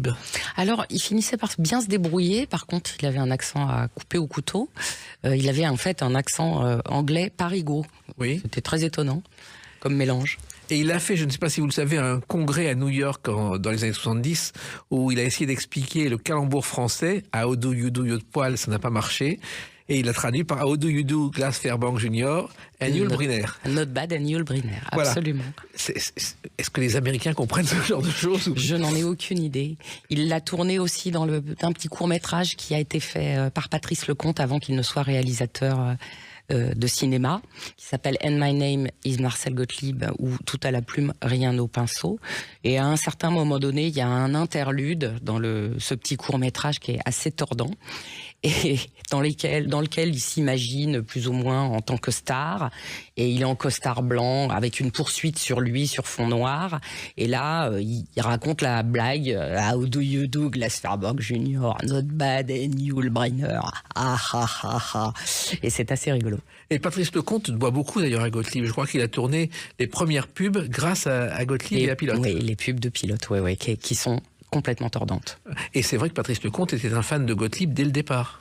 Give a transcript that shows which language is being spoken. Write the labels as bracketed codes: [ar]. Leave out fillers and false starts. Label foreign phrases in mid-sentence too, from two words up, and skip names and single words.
[fr] Alors, il finissait par bien se débrouiller. Par contre, il avait un accent à couper au couteau. Il avait en fait un accent anglais parigot. Oui. C'était très étonnant comme mélange. Et il a fait, je ne sais pas si vous le savez, un congrès à New York dans les années 70 où il a essayé d'expliquer le calembour français à [en] How do you do your [fr] poil, ça n'a pas marché. Et il a traduit par [en] How do you do [fr] Glas Fairbank Jr. [en] and Yul Brynner. Not bad and Yul Brynner, [fr] absolument. Voilà. Est-ce que les Américains comprennent ce genre de choses? Je n'en ai aucune idée. Il l'a tourné aussi dans un petit court-métrage qui a été fait par Patrice Lecomte avant qu'il ne soit réalisateur de cinéma, qui s'appelle And My Name is Marcel Gottlieb, ou Tout à la plume, rien au pinceau. Et à un certain moment donné, il y a un interlude dans ce petit court-métrage qui est assez tordant, et dans lequel il s'imagine plus ou moins en tant que star, et il est en costard blanc avec une poursuite sur lui sur fond noir, et là il raconte la blague [en] How do you do [fr] Glas Fairbank Jr. [en] Not bad and Yul Brynner, [fr] et c'est assez rigolo. Et Patrice Lecomte doit beaucoup d'ailleurs à Gottlieb. Je crois qu'il a tourné les premières pubs grâce à Gottlieb et à Pilote. Oui, les pubs de Pilote, qui sont complètement tordantes. Et c'est vrai que Patrice Lecomte était un fan de Gottlieb dès le départ.